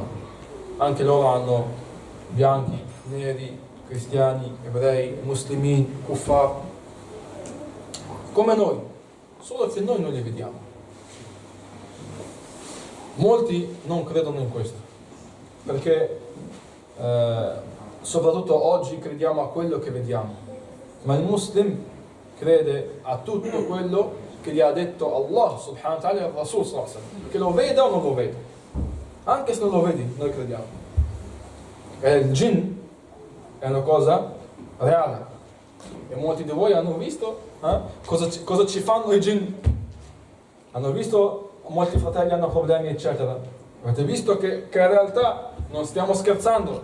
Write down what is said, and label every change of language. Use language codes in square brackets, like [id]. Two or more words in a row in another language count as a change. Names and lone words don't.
[it] Anche loro hanno bianchi, neri, cristiani, ebrei, muslimini, kuffar, come noi, solo che noi non li vediamo. Molti non credono in questo, perché soprattutto oggi crediamo a quello che vediamo, ma il muslim crede a tutto quello che gli ha detto Allah [ar] سبحانه وتعالى [it] e il Rasul [ar] صلى الله عليه وسلم, [it] che lo veda o non lo veda. Anche se non lo vedi, noi crediamo. E il jinn è una cosa reale e molti di voi hanno visto cosa ci fanno i jinn. Hanno visto, molti fratelli hanno problemi eccetera, avete visto che in realtà non stiamo scherzando.